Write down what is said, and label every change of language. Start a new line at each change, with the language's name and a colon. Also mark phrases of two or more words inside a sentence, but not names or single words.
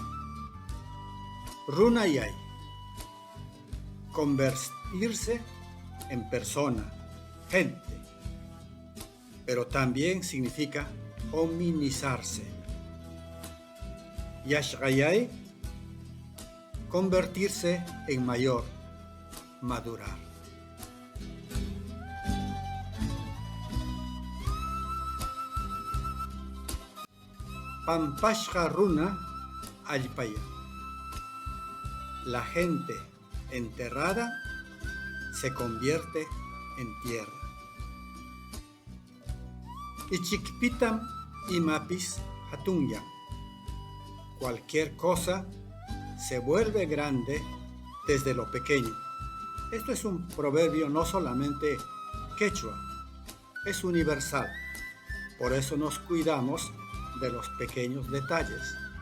Spanish: Runayay, convertirse en persona, gente, pero también significa hominizarse. Yashgayay, convertirse en mayor, madurar.
Quechua: Pampashqa runa allpaya.
Spanish: La gente enterrada se convierte en tierra.
Quechua: Ichikpitam imapis hatunya.
Spanish: Cualquier cosa se vuelve grande desde lo pequeño. Esto es un proverbio no solamente quechua, es universal. Por eso nos cuidamos de los pequeños detalles.